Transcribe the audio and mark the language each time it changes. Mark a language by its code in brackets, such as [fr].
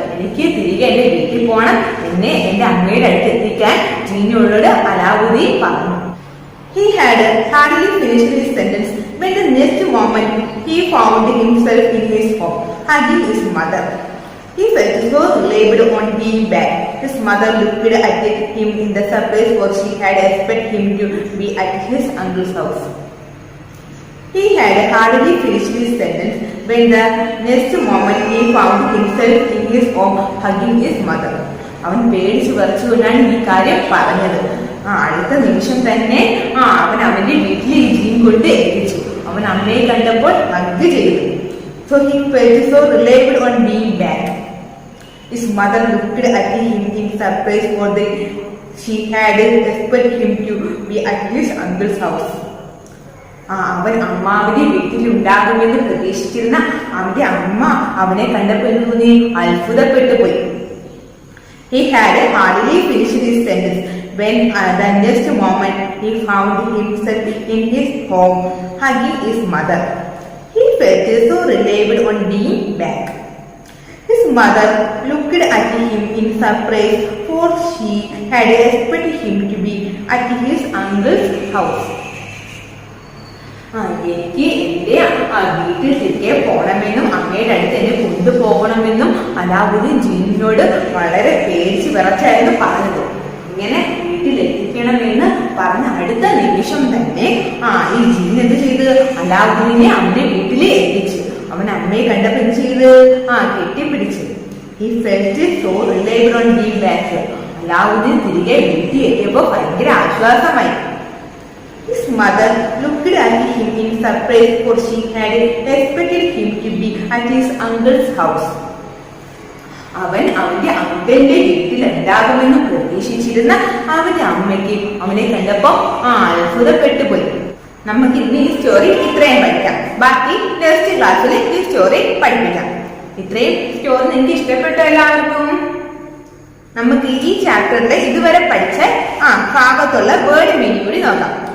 [ml] എനിക്ക് തിരികെ എന്റെ വീട്ടിൽ പോകണം, എന്നെ എന്റെ അമ്മയുടെ അടുത്ത് എത്തിക്കാൻ ജീനിയോട് അലാവുദ്ദീൻ പറഞ്ഞു. [en] He had hardly finished his sentence when the next moment he found himself in his home, hugging his mother. He felt so relieved on being back. His mother looked at him in the surprise, for she had expected him to be at his uncle's house. He had hardly finished his sentence when the next moment he found himself in his home, hugging his mother. [ml] അവൻ പേടിച്ചു വരച്ചുകൊണ്ടാണ് ഈ കാര്യം പറഞ്ഞത്. അടുത്ത നിമിഷം തന്നെ അവൻ അവന്റെ വീട്ടിൽ ഈ ജീൻ കൊണ്ട് എത്തിച്ചു. അവൻ അമ്മയെ കണ്ടപ്പോൾ ഹഗ് ചെയ്തു. [en] So he felt so relieved on being back. His mother looked at him in surprise, for she had expected him to be at his uncle's house. [ml] അവൻ അമ്മാവിന്റെ വീട്ടിൽ ഉണ്ടാകുമെന്ന് പ്രതീക്ഷിച്ചിരുന്ന അവന്റെ അമ്മ അവനെ കണ്ടപ്പോൾ തോന്നി അത്ഭുതപ്പെട്ടു പോയി. [en] He had hardly finished his sentence when the next moment he found himself in his home, hugging his mother. He felt so relieved on being back. His mother looked at him in surprise, for she had expected him to be at his uncle's house. [ml] എനിക്ക് എന്റെ വീട്ടിൽ തിരികെ പോകണമെന്നും അമ്മയുടെ അടുത്ത് എന്നെ കൊണ്ടുപോകണമെന്നും അലാവുദ്ദീൻ ജീനിനോട് വളരെ പേടിച്ച് വിറച്ചായിരുന്നു പറഞ്ഞത്. ഇങ്ങനെ വീട്ടിലെത്തിക്കണമെന്ന് പറഞ്ഞ അടുത്ത നിമിഷം തന്നെ ഈ ജീൻ എന്ത് ചെയ്ത് അലാവുദ്ദീനെ അവന്റെ വീട്ടിൽ എത്തിച്ചു. അവൻ അമ്മയെ കണ്ടപ്പോൾ എന്ത് ചെയ്ത് കെട്ടിപ്പിടിച്ചു. [en] He felt so relieved on being back. [ml] Alauddin തിരികെ വീട്ടിൽ എത്തിയപ്പോൾ ഭയങ്കര ആശ്വാസമായി. [en] His mother looked at him in surprise, for she had expected him to be at his uncle's house. [ml] അവൻ അവന്റെ അങ്കിളിന്റെ വീട്ടിൽ ഉണ്ടാകുമെന്ന് പ്രതീക്ഷിച്ചിരുന്ന അവന്റെ അമ്മയ്ക്ക് അവനെ കണ്ടപ്പോ അത്ഭുതപ്പെട്ടു പോയി. നമുക്ക് ഇന്ന് ഈ സ്റ്റോറി ഇത്രയും പഠിക്കാം. ബാക്കി നെക്സ്റ്റ് ക്ലാസ്സിൽ ഈ സ്റ്റോറി പഠിപ്പിക്കാം. ഇത്രയും സ്റ്റോറി നിങ്ങൾക്ക് ഇഷ്ടപ്പെട്ടോ എല്ലാവർക്കും? നമുക്ക് ഈ ചാപ്റ്ററിലെ ഇതുവരെ പഠിച്ച ഭാഗത്തുള്ള വേർഡ് മീനിങ് കൂടി നോക്കാം.